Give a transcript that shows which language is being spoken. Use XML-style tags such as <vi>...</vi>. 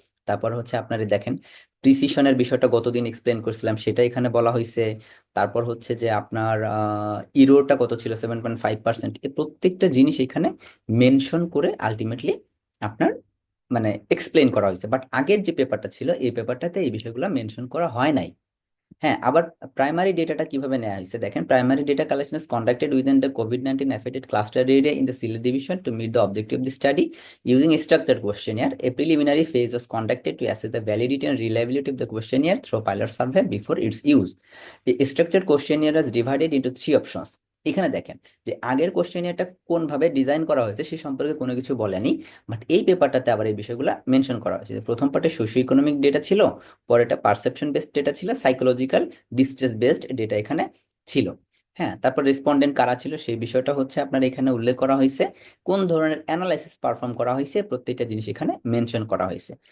<bn>তারপর হচ্ছে আপনারা দেখেন প্রিসিশনের বিষয়টা গতদিন এক্সপ্লেন করছিলাম, সেটা এখানে বলা হয়েছে। তারপর হচ্ছে যে আপনার ইরোটা কত ছিল, 7.5%। এই প্রত্যেকটা জিনিস এখানে মেনশন করে আলটিমেটলি আপনার মানে এক্সপ্লেন করা হয়েছে। বাট আগের যে পেপারটা ছিল, এই পেপারটাতে এই বিষয়গুলো মেনশন করা হয় নাই।</bn> <en>হ্যাঁ, আবার প্রাইমারি ডেটাটা কিভাবে নেওয়া হয়েছে দেখেন, primary data collection is conducted within the COVID-19 affected cluster area in the Sylhet division to meet the objective of the study using a structured questionnaire. A preliminary phase was conducted to assess the validity and reliability of the questionnaire through pilot survey before its use. The structured questionnaire is divided into three options.</en> <bn>এখানে দেখেন যে আগের কোশ্চেনিয়ারটা কোন ভাবে design করা হয়েছে সে সম্পর্কে কোনো কিছু বলেনি। বাট এই পেপারটাতে আবার এই বিষয়গুলো মেনশন করা হয়েছে, যে প্রথম পার্টে সোশিও ইকোনমিক ডেটা ছিল, পরেরটা পারসেপশন বেসড ডেটা ছিল, সাইকোলজিক্যাল ডিস্ট্রেস বেসড ডেটা এখানে ছিল। হ্যাঁ, তারপর রেসপন্ডেন্ট কারা ছিল সেই বিষয়টা হচ্ছে আপনার এখানে উল্লেখ করা হয়েছে, কোন ধরনের অ্যানালাইসিস পারফর্ম করা হয়েছে প্রত্যেকটা জিনিস এখানে মেনশন করা হয়েছে।</bn>